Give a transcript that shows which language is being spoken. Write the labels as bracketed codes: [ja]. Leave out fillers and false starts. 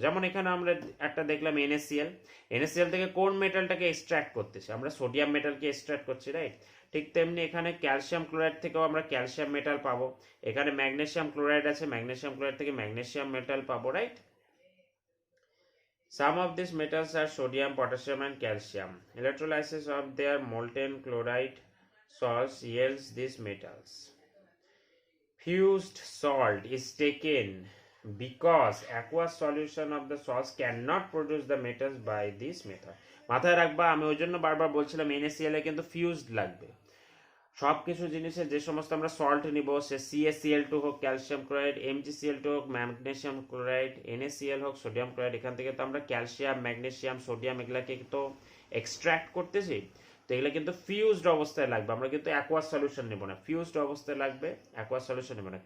[bn] যেমন এখানে আমরা একটা দেখলাম NaCl, NaCl থেকে কোন মেটালটাকে এক্সট্রাক্ট করতেছি, আমরা সোডিয়াম মেটালকে এক্সট্রাক্ট করছি, রাইট। ঠিক তেমনি এখানে ক্যালসিয়াম ক্লোরাইড থেকেও আমরা ক্যালসিয়াম মেটাল পাবো, এখানে ম্যাগনেসিয়াম ক্লোরাইড আছে, ম্যাগনেসিয়াম ক্লোরাইড থেকে ম্যাগনেসিয়াম মেটাল পাবো, right. [en] Some of these metals are sodium, potassium, and calcium. Electrolysis of their molten chloride salts yields these metals. Fused salt is taken because aqueous solution of the salts cannot produce the metals by this method. [bn] মাথায় রাখবা, আমি ওই জন্য বারবার বলছিলাম NaCl এ কিন্তু fused লাগবে। সব কিছু জিনিসের যে সমস্ত আমরা সল্ট নিব, সে CaCl2 হোক ক্যালসিয়াম ক্লোরাইড, MgCl2 হোক ম্যাগনেসিয়াম ক্লোরাইড, NaCl হোক সোডিয়াম ক্লোরাইড, এখান থেকে তো আমরা ক্যালসিয়াম, ম্যাগনেসিয়াম, সোডিয়াম এগুলাকে তো এক্সট্রাক্ট করতেছি, তো এগুলো কিন্তু ফিউজড অবস্থায় লাগবে, আমরা কিন্তু অ্যাকোয়াস সলিউশন নেব না, ফিউজড অবস্থায় লাগবে, অ্যাকোয়াস সলিউশন নেব না।